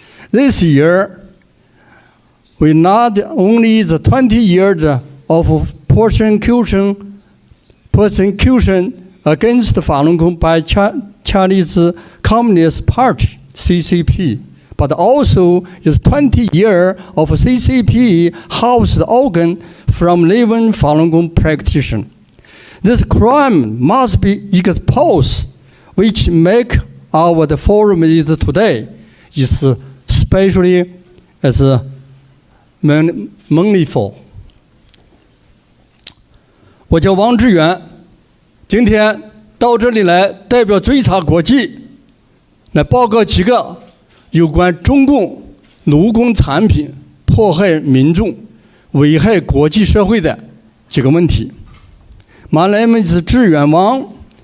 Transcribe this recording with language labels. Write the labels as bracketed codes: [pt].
[en] This year, we not only the 20 years of persecution against Falun Gong by Chinese Communist Party, CCP, but also is 20 years of CCP housed organ from living Falun Gong practitioner. This crime must be exposed, which make our the forum is today is especially as meaningful. [zh] 我叫王志远，今天到这里来代表追查国际，来报告几个有关中共奴工产品迫害民众、危害国际社会的几个问题。 [en] My name is 志远王。